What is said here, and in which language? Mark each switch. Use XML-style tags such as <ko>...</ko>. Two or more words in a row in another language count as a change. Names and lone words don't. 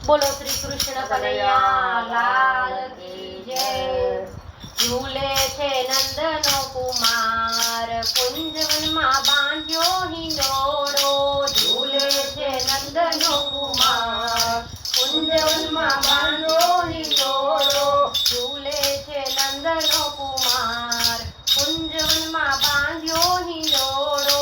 <hi>बोलो श्री कृष्ण कन्हैया लाल की जय।</hi> <gu>ઝૂલે છે નંદનો કુમાર કુંજવન માં બાંધ્યો હિંડોળો। ઝૂલે છે નંદનો કુમાર કુંજવન માં બાંધ્યો હિંડોળો। ઝૂલે છે નંદનો કુમાર કુંજવન માં બાંધ્યો હિંડોળો।</gu>